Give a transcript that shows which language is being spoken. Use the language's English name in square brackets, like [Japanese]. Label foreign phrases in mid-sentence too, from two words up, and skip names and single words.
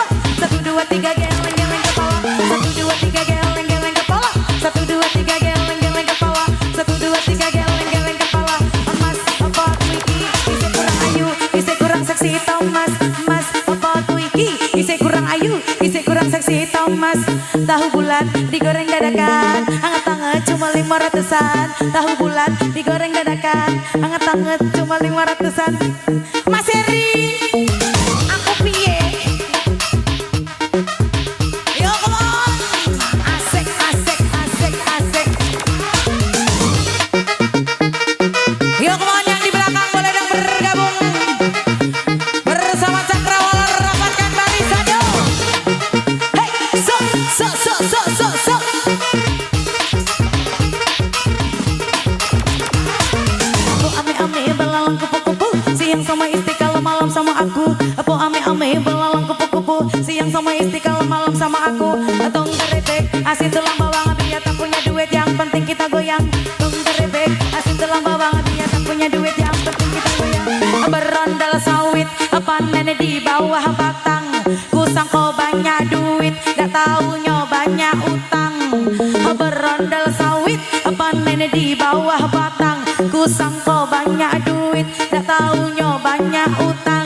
[Indonesian] 1 2 3 geleng kepala, 1 2 3 geleng kepala, 1 2 3 geleng kepala, 1 2 3 geleng kepala. [Javanese] Mas apa tuiki isi kurang ayu, isi kurang seksi Thomas. Mas apa tuiki isi kurang ayu, isi kurang seksi Thomas. [Indonesian] Tahu bulat digoreng dadakan, hangat-hangat cuma 500-an. Tahu bulat digoreng dadakan, hangat-hangat cuma 500-an. [Javanese] Mas Heri, aku piye? [English] Yo come on, asik. Yo come on [Indonesian] yang di belakang boleh dong bergabung bersama Cakrawala, rapatkan barisan yo. [English] Hey, so. [Indonesian] Aku ame-ame belalang kupu-kupu, siang sama istiqlal malam sama aku. Aku ame-ame belalang kupu-kupu, siang sama istiqlal malam sama aku. Tong terebek asin tulang bawang, biar tak punya duit yang penting kita goyang. Tong terebek asin tulang bawang, biar tak punya duit yang penting kita goyang. Berondal sawit, panen di bawah batang. Ku sangka banyak duit, gak taunya banyak utang. Berondal sawit, panen di bawah batang. Ku sangka banyak duit, gak taunya banyak utang.